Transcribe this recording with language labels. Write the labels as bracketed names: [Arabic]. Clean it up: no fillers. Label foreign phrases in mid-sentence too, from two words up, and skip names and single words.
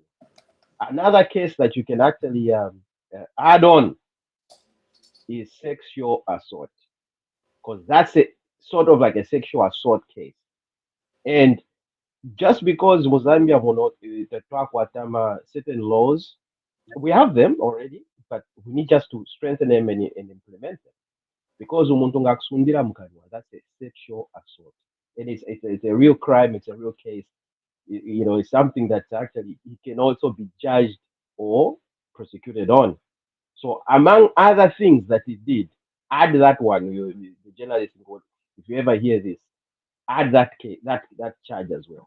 [English] Another case that you can actually add on is sexual assault, because that's a sort of like a sexual assault case. And just because Mozambique will not talk what certain laws, we have them already, but we need just to strengthen them and implement them. [Bemba] Because umuntu ngakusundira mukanywa, [English] that's a sexual assault, and it's a real crime. It's a real case. It's something that actually he can also be judged or prosecuted on. So among other things that he did, add that one. The journalist, if you ever hear this, add that case, that charge as well.